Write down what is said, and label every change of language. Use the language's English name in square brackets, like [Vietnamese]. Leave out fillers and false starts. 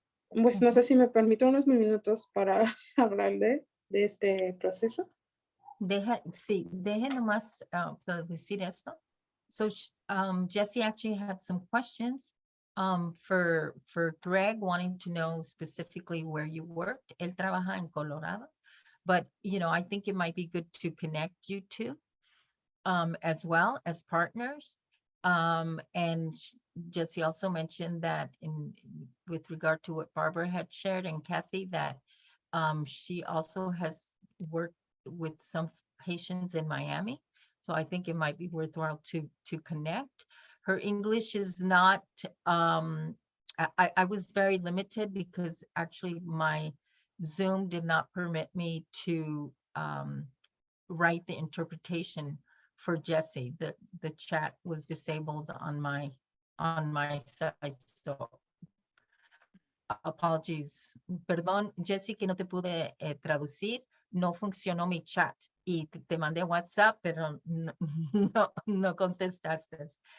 [Spanish] Pues no sé si me permite unos minutos para hablar de este proceso. Sí, deje nomás decir esto. [English] So Jessie actually had some questions for Greg, wanting to know specifically where you worked. [Spanish] Él trabaja en Colorado, [English] But, you know, I think it might be good to connect you two as well as partners. And Jesse also mentioned that with regard to what Barbara had shared and Kathy, that she also has worked with some Haitians in Miami. So I think it might be worthwhile to connect. Her English is not, I was very limited because actually my Zoom did not permit me to write the interpretation for Jesse. The chat was disabled on my side. So apologies. [Spanish] Perdón, Jesse, que no te pude traducir. No funcionó mi chat y te mandé WhatsApp, pero no contestaste.